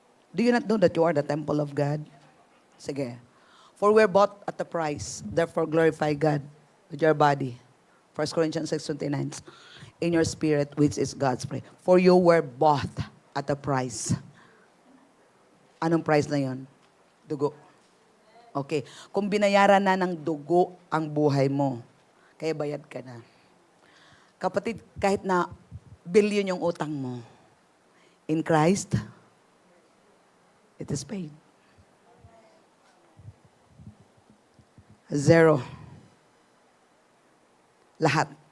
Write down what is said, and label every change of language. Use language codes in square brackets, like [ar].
[en] Do you not know that you are the temple of God? Sige. For we're bought at a price, therefore glorify God with your body. 1 Corinthians 6:29. In your spirit, which is God's praise. For you were bought at a price. [tl] Anong price na yon? Dugo. Okay. Kung binayaran na ng dugo ang buhay mo, kaya bayad ka na. Kapatid, kahit na billion yung utang mo, [en] in Christ, it is paid. 0. [tl] Lahat.